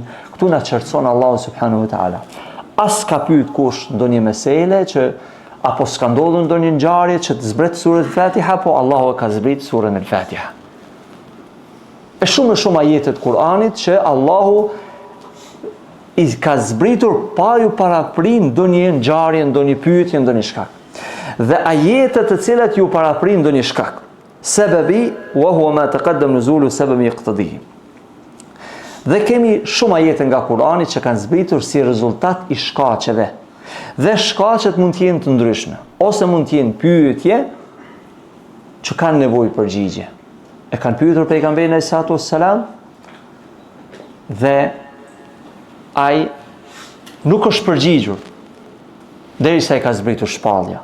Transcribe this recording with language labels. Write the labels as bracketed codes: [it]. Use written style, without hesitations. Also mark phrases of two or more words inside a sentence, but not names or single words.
[sq] Këtu na çerson Allahu [ar] سبحانه وتعالى. [sq] As ka pyet kush ndonjë mesele që apo s'ka ndodhur ndonjë ngjarje që të zbret surën Al-Fatiha, po Allahu e ka zbrit surën Al-Fatiha. E shumë ajetet të Kur'anit që Allahu i ka zbritur pa ju paraprin ndonjë ngjarje, ndonjë pyetje, ndonjë shkak. Dhe ajetet të cilat ju paraprin ndonjë shkak. [ar] سبب وهو ما تقدم نزوله سبب اقتضاه. [sq] Dhe kemi shumë ajete nga Kurani që kanë zbritur si rezultat i shkaqeve. Dhe shkaqet mund të jenë të ndryshme, ose mund të jenë pyetje që kanë nevojë përgjigje. E kanë pyetur pejgamberin [ar] عليه الصلاة والسلام [sq] dhe ai nuk është përgjigjur derisa i ka zbritur shpallja.